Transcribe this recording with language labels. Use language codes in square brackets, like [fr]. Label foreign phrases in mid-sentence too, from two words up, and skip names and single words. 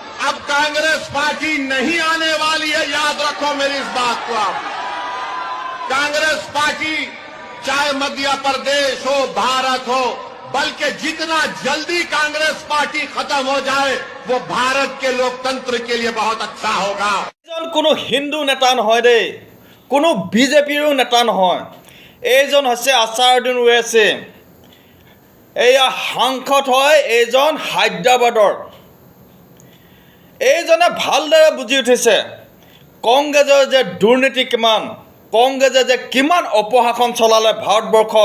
[hi] अब कांग्रेस पार्टी नहीं आने वाली है, याद रखो मेरी इस बात को आप। कांग्रेस पार्टी चाहे मध्य प्रदेश हो, भारत हो, बल्कि जितना जल्दी कांग्रेस पार्टी खत्म हो जाए वो भारत के लोकतंत्र के लिए बहुत अच्छा होगा। [as] কোনো হিন্দু নেতা নহয় দেই, কোনো বিজেপিৰো নেতা নহয়। এইজন হৈছে আছাৰুদ্দিন ওৱেইছি। এয়া সাংসদ হয় এইজন হায়দৰাবাদৰ। এইজনে ভালদৰে বুজি উঠিছে কংগ্ৰেছৰ যে দুৰ্নীতি কিমান, কংগ্ৰেছে যে কিমান অপশাসন চলালে ভাৰতবৰ্ষত।